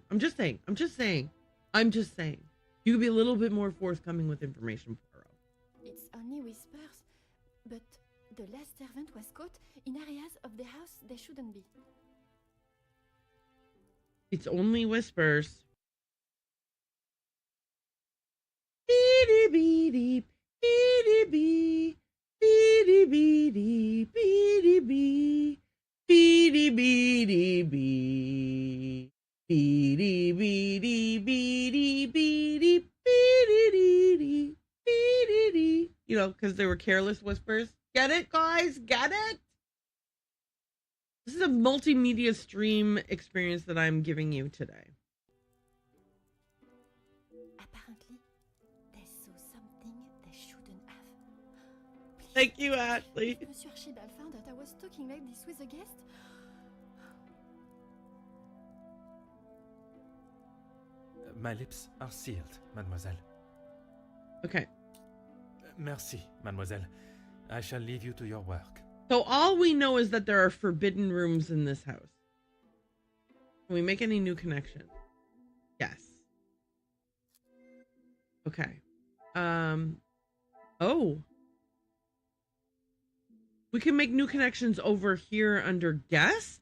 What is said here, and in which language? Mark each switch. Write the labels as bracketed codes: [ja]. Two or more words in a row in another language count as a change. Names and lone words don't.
[en] I'm just saying. You could be a little bit more forthcoming with information, Poirot. It's only whispers, but the last servant was caught in areas of the house they shouldn't be. It's only whispers. Beady beady bee, beady beady beady bee, beady beady bee, beady beady beady beady beady beady. You know, because they were careless whispers. Get it, guys? Get it? This is a multimedia stream experience that I'm giving you today. Apparently, they saw something they shouldn't have. Please, Thank you, Ashley. if Monsieur Archibald found out I was talking like this with a guest. My lips are sealed, mademoiselle. Okay. [fr] Merci, mademoiselle. [en] I shall leave you to your work. So all we know is that there are forbidden rooms in this house. Can we make any new connections? Yes. Okay. Oh. We can make new connections over here under guests?